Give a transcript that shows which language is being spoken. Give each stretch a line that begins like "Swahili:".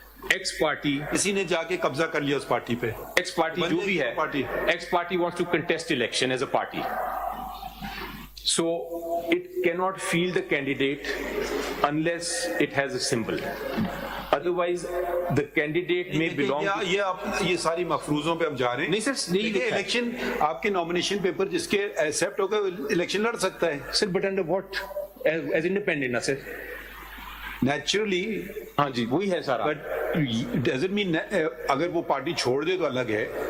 English: ex party
Urdu: کسی نے جا کے قبضہ کر لیا اس پارٹی پہ.
English: ex party
Urdu: جو بھی ہے
English: Ex party wants to contest election as a party. So it cannot field the candidate unless it has a symbol. Otherwise, the candidate may belong.
Urdu: یہ ساری مفروضوں پہ ہم جا رہے ہیں. نہیں سر نہیں الیکشن آپ کے نامینیشن پیپر جس کے ایکسپٹ ہوگا الیکشن لڑ سکتا ہے.
English: Sir but under what as independent نا sir. Naturally
Urdu: ہاں جی وہی ہے سارا.
English: but does it mean
Urdu: اگر وہ پارٹی چھوڑ دے تو الگ ہے